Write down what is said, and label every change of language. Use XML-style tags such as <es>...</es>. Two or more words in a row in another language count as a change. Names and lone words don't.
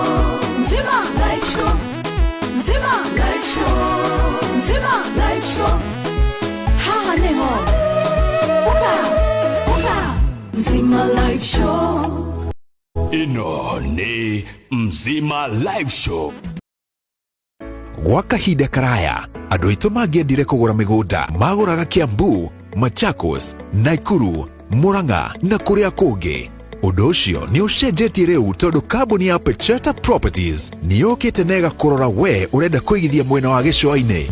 <ki>Mzima live show. Mzima live show. Mzima live show. Haha neho. Uka. Mzima live show. Ino ni Mzima live show. Gwa kahinda karaya andũ aitũ mangĩendire kũgũra mĩgũnda magũraga Kiambu, Machakos, Nakuru, Murang'a na kũrĩa kũngĩ. Ũndũ ũcio nĩ ũcenjetie rĩu tondũ kambuni ya Pecheta Properties nĩ yũkĩte na ĩgakũrora we ũrenda kũigithia mwena wa gĩcũa-inĩ.</ki>